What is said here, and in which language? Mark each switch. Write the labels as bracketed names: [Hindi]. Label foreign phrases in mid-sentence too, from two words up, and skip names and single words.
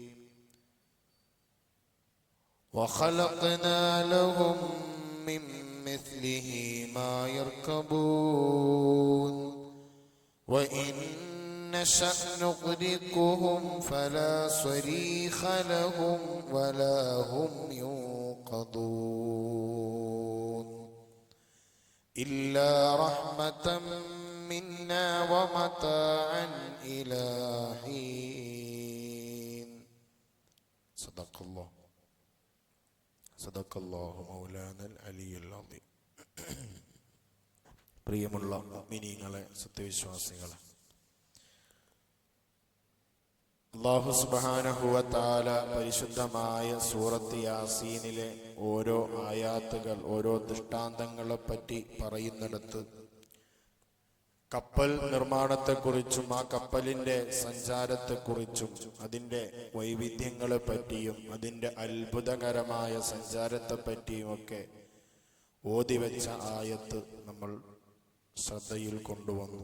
[Arabic] وخلقنا لهم من مثله ما يركبون وإن نشأ نغرقهم فلا صريخ لهم ولا هم ينقذون إلا رحمة منا ومتاعا إلى حين. صدق الله مولانا العلي العظيم. [Malayalam] പ്രിയമുള്ള മുഅ്മിനീങ്ങളെ, സത്യവിശ്വാസികളെ, അല്ലാഹു [Arabic] سبحانه وتعالى [Malayalam] പരിശുദ്ധമായ സൂറത്ത് യാസീനിലെ ഓരോ ആയാത്തുകൾ, ഓരോ ദൃഷ്ടാന്തങ്ങളെ പറ്റി പറയുന്നിടത്ത് കപ്പൽ നിർമ്മാണത്തെക്കുറിച്ചും ആ കപ്പലിന്റെ സഞ്ചാരത്തെക്കുറിച്ചും അതിൻ്റെ വൈവിധ്യങ്ങളെ പറ്റിയും അതിൻ്റെ അത്ഭുതകരമായ സഞ്ചാരത്തെപ്പറ്റിയും ഒക്കെ ഓതിവെച്ച ആയത്ത് നമ്മൾ ശ്രദ്ധയിൽ കൊണ്ടുവന്നു.